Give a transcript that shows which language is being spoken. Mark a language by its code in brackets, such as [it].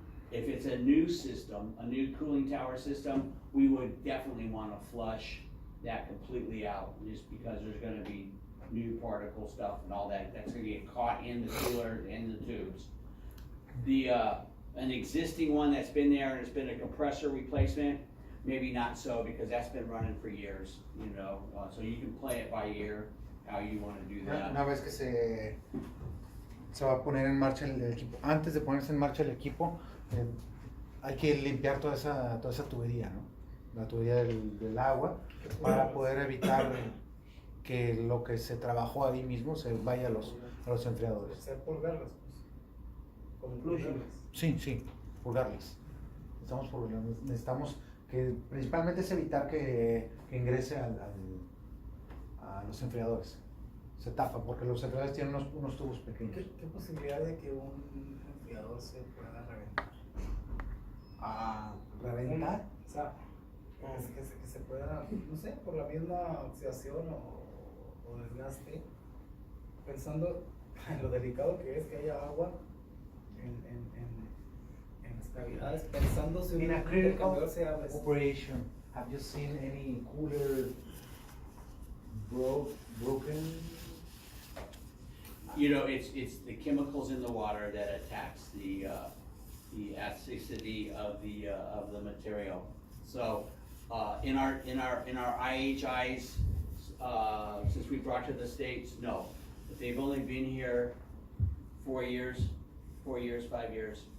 [en] If it's a new system, a new cooling tower system, we would definitely want to flush that completely out, just because there's going to be new particle stuff and all that. That's going to get caught in the cooler and the tubes. An existing one that's been there and it's been a compressor replacement, maybe not so, because that's been running for years, you know. So you can play it by ear how you want to do that. [es] Una vez que se va a poner en marcha el equipo, antes de ponerse en marcha el equipo, hay que limpiar toda esa tubería, ¿no? La tubería del agua, para poder evitar que lo que se trabajó ahí mismo se vaya a los enfriadores. Hacer purgarlas, pues. Con purgarlas. Sí, purgarlas. Necesitamos que principalmente es evitar que ingrese a los enfriadores. Se tapa porque los enfriadores tienen unos tubos pequeños. ¿Qué posibilidad de que un enfriador se pueda reventar? ¿Reventar? O sea, que se pueda, no sé, por la misma oxidación o desgaste, pensando en lo delicado que es que haya agua en las cavidades, pensando si [en] In a [es] un [en] critical [es] intercambiador se abre. [en] operation, have you seen any cooler broken? You know, it's the chemicals in the water that attacks the acidity of the material. So in our IHIs, since we brought to the States, no, but they've only been here 4 years, 5 years.